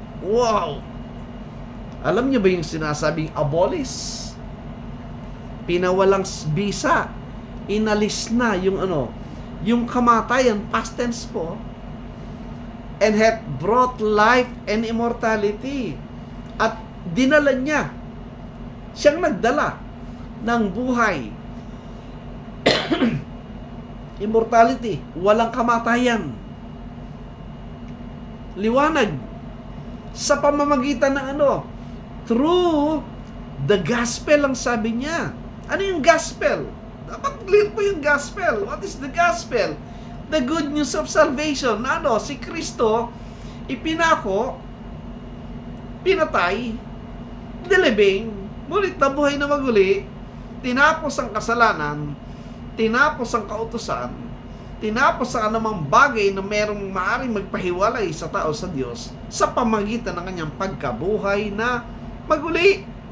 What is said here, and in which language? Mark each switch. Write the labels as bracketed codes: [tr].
[tl] Wow! Alam niyo ba yung sinasabing abolish? Pinawalang bisa. Inalis na yung yung kamatayan, past tense po. [en] And hath brought life and immortality. [tl] At dinala niya. Siyang nagdala ng buhay. [en] Immortality. [tl] Walang kamatayan. Liwanag. Sa pamamagitan ng [en] through the gospel [tl] ang sabi niya. Ano yung gospel? Dapat clear po yung gospel. [en] What is the gospel? The good news of salvation. [tl] Si Kristo, ipinako, pinatay, nilibing, ngunit nabuhay na maguli, tinapos ang kasalanan, tinapos ang kautusan, tinapos ang anumang bagay na merong maaaring magpahiwalay sa tao sa Diyos sa pamagitan ng kanyang pagkabuhay na maguli.